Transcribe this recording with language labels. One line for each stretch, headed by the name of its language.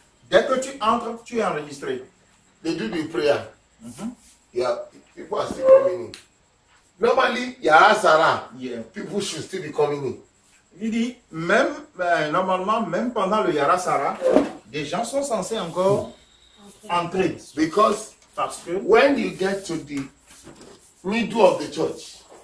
French: Dès que tu entres, tu es enregistré.
English: they do the prayer. Yeah, people are still coming in. Normally, Sarah, Yeah. people should still be coming in.
French: Il dit, même, normalement, même pendant le Yarasara, des gens sont censés encore entrer.
English: Because
French: Parce que
English: when you get to the middle of the church,